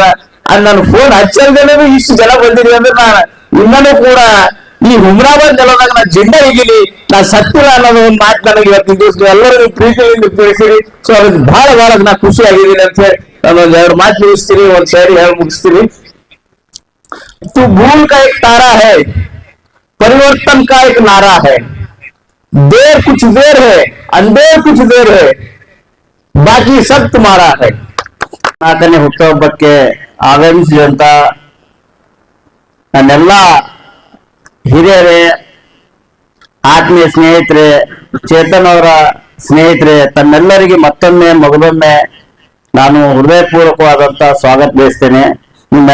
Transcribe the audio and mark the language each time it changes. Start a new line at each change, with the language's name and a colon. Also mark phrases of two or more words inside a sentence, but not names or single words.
Kannada: ನಾನು ಫೋನ್ ಹಚ್ಚಲ್ದೇನೆ ಇಷ್ಟು ಜನ ಬಂದಿರಿ ಅಂದ್ರೆ ನಾನು ಇನ್ನೂ ಕೂಡ ಈ ಹುಮ್ರಾಬಾದ್ ನೆಲದಾಗ ನಾ ಜಿಂಡ ಹಿಗಿಲಿ, ನಾ ಸತ್ತಿಲ್ಲ ಅನ್ನೋದು ಒಂದು ಮಾತು ನನಗೆ ಇವತ್ತಿನ ದಿವಸ ಎಲ್ಲರಿಗೂ ಪ್ರೀತಿಯಿಂದ ತಿಳಿಸಿರಿ. ಸೊ ಅದಕ್ಕೆ ಬಹಳ ನಾ ಖುಷಿ ಆಗಿದ್ದೀನಿ ಅಂತ ಹೇಳಿ ನಾನು ಒಂದ್ 2 ಮಾತು ಮುಗಿಸ್ತೀನಿ, ಒಂದ್ ಸೈಡ್ ಹೇಳಿ ಮುಗಿಸ್ತೀನಿ.
Hindi: तू भूल का एक तारा है, परिवर्तन का एक नारा है, देर कुछ देर है, अंधेर कुछ देर है, बाकी सब तुम्हारा है.
Kannada: ಆತನೇ ಹುಟ್ಟುಹಬ್ಬಕ್ಕೆ ಆಗಮಿಸಿದಂತ ನನ್ನೆಲ್ಲ ಹಿರಿಯರೇ, ಆತ್ಮೀಯ ಸ್ನೇಹಿತರೆ, ಚೇತನ್ ಅವರ ಸ್ನೇಹಿತರೆ, ತಮ್ಮೆಲ್ಲರಿಗೆ ಮಗದೊಮ್ಮೆ ನಾನು ಹೃದಯಪೂರ್ವಕವಾದಂತ ಸ್ವಾಗತ ಬಯಸ್ತೇನೆ.